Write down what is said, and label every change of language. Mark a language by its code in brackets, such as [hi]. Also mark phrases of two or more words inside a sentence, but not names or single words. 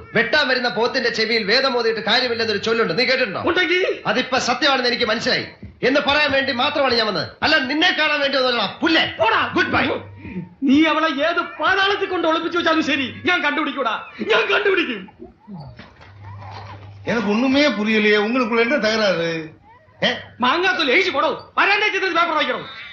[ml] വെട്ടാൻ വരുന്ന പോത്തിന്റെ ചെവിയിൽ വേദം ഓതിയിട്ട് കാര്യമില്ലെന്നൊരു ചൊല്ലുണ്ട്. നീ കേട്ടിട്ടുണ്ടോ? ഉണ്ടെങ്കിൽ അതിപ്പോ സത്യമാണെന്ന് എനിക്ക് മനസ്സിലായി എന്ന് പറയാൻ വേണ്ടി മാത്രമാണ് ഞാൻ വന്നത്. അല്ല നിന്നെ കാണാൻ വേണ്ടി പുല്ലേ. [en] good bye. [ml] നീ അവളെ ഏത് പാതാളത്തിൽ കൊണ്ട് ഒളിപ്പിച്ചു വെച്ചാലും ശരി, ഞാൻ കണ്ടുപിടിക്കൂടാ. ഞാൻ കണ്ടുപിടിക്കും. [ta] எனக்கு ஒண்ணுமே புரியலையே. உங்களுக்குள்ள என்ன தகராறு? [ml] മാങ്ങാത്തൊലി എഴുതി പോടോ. വരാണ്ടേ പേപ്പർ വായിക്കണം.